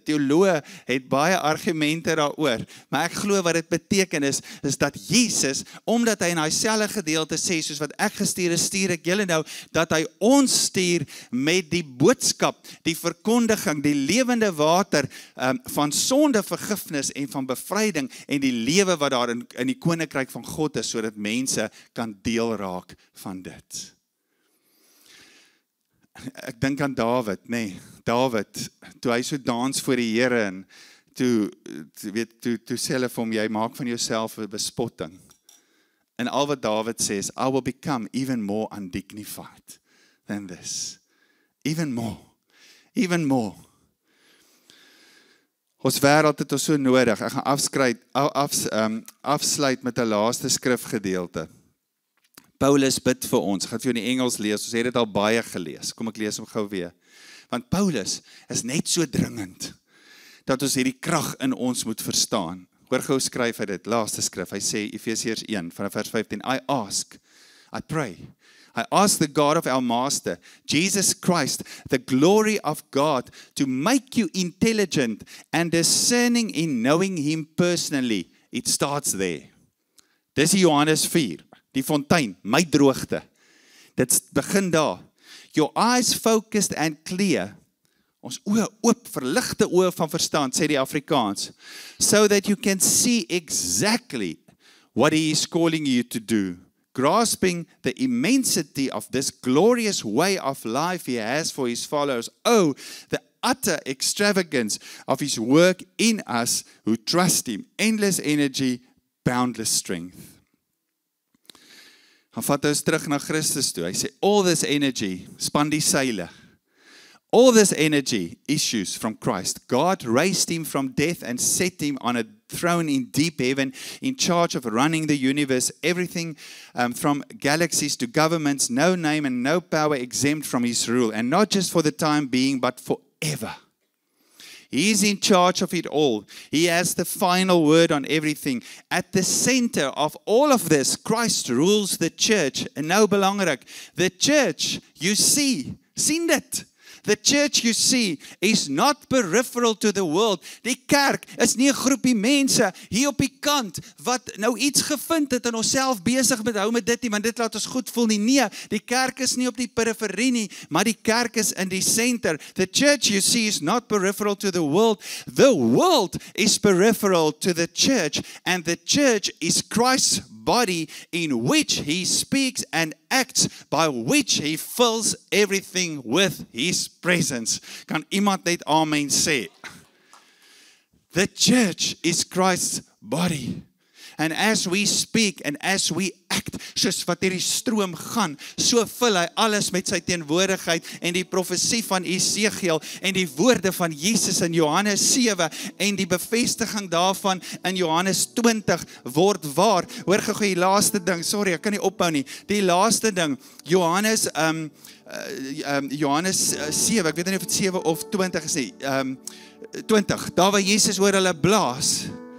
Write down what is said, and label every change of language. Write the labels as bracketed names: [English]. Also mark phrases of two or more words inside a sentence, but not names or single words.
[Afrikaans] Teoloë het baie argumente daaroor, maar ek glo wat dit beteken is dat Jesus, omdat hy in daai selfde gedeelte sê, soos wat ek gestuur is, stuur ek julle nou, dat hy ons stuur met die boodskap, die verkondiging, die lewende water van sonde vergifnis en van bevryding en die lewe wat daar in die koninkryk van God is, sodat mense kan deel raak van dit. Ek dink aan Dawid, Dawid, toe hy so dans voor die Here en toe sê hulle vir hom, jy maak van jouself 'n bespotting. En al wat Dawid sê is, [English] I will become even more undignified than this. Even more. [Afrikaans] Ons wêreld het ons so nodig. Ek gaan afsluit met 'n laaste skrifgedeelte. Paulus bid vir ons. Ek gaan vir jou in die Engels lees. Ons het dit al baie gelees. Kom ek lees hom gou weer. Want Paulus is net so dringend dat ons hierdie krag in ons moet verstaan. Hoor gou skryf hy dit, laaste skrif. Hy sê Efesiërs 1 vanaf vers 15. [English] I pray. I ask the God of our Master, Jesus Christ, the glory of God, to make you intelligent and discerning in knowing Him personally. It starts there. [Afrikaans] Dis Johannes 4. Die fontein, my droogte. Dit begin daar. [English] Your eyes focused and clear. [Afrikaans] Ons oë oop, verligte oë van verstand, sê die Afrikaans. [English] So that you can see exactly what He is calling you to do. Grasping the immensity of this glorious way of life He has for His followers. Oh, the utter extravagance of His work in us who trust Him. Endless energy, boundless strength. [Afrikaans] Dan vat ons terug na Christus toe. Hy sê, [English] all this energy, [Afrikaans] span die seile. [English] All this energy issues from Christ. God raised Him from death and set Him on a throne in deep heaven, in charge of running the universe, everything from galaxies to governments, no name and no power exempt from His rule. And not just for the time being, but forever. He is in charge of it all. He has the final word on everything. At the center of all of this, Christ rules the church. [Afrikaans] En nou belangrik, [English] the church, you see, [Afrikaans] sien dit? [English] The church you see is not peripheral to the world. [Afrikaans] Die kerk is nie 'n groepie mense hier op die kant wat nou iets gevind het en onsself besig met hou met dit nie, want dit laat ons goed voel nie. Nee, die kerk is nie op die periferie nie, maar die kerk is in die center. [English] The church you see is not peripheral to the world. The world is peripheral to the church, and the church is Christ's body in which He speaks and acts, by which He fills everything with His presence. [Afrikaans] Kan iemand net amen sê? [English] The church is Christ's body. And as we speak and as we act, [Afrikaans] soos wat hierdie stroom gaan, so vul hy alles met sy teenwoordigheid en die profesie van Esegiel en die woorde van Jesus in Johannes 7 en die bevestiging daarvan in Johannes 20 word waar. Hoor gou die laaste ding, sorry, ek kan nie ophou nie. Die laaste ding, Johannes 7, ek weet nie of dit 7 of 20 is nie, 20, daar waar Jesus oor hulle blaas.